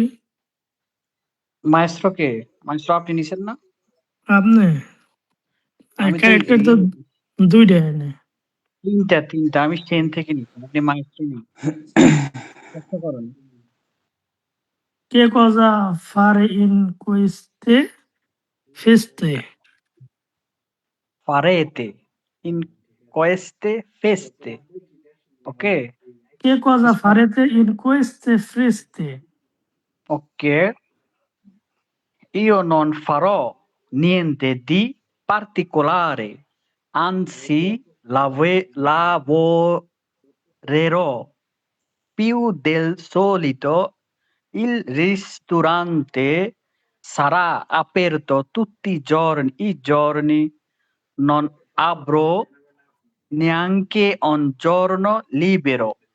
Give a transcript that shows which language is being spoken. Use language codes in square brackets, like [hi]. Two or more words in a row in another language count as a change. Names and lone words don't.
[bn] মায়েস্ট্রো কে মায়েস্ট্রো আপনি নিছেন না আপনি আমি তো ক্যারেক্টার তো দুইটা এনে তিনটা আমি সেন থেকে নিচ্ছি আপনি মায়েস্ট্রো নিন চেষ্টা করেন [it] কে cosa fare in queste feste? farete in queste feste ok Che cosa farete in queste feste? ok io non farò niente di particolare anzi lavorerò più del solito il ristorante sarà aperto tutti i giorni non avrò neanche un giorno libero